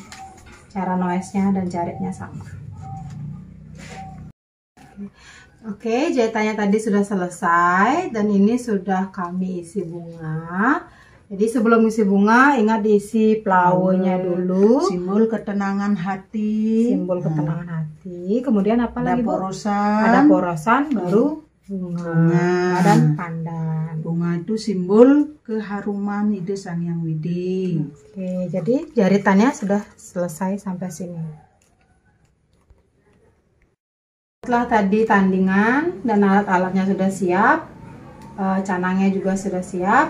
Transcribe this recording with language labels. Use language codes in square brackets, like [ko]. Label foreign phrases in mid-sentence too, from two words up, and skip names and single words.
[id] Cara noesnya dan jaritnya sama. Oke, jahitannya tadi sudah selesai dan ini sudah kami isi bunga. Jadi sebelum isi bunga, ingat diisi flowernya dulu. Simbol ketenangan hati. Simbol ketenangan hati. Kemudian apa lagi, Bu? Porosan. Ada porosan, baru bunga dan pandan. Bunga itu simbol keharuman ide Sang Hyang Widi. Oke, jadi jaritannya sudah selesai sampai sini. Setelah tadi tandingan dan alat-alatnya sudah siap, canangnya juga sudah siap.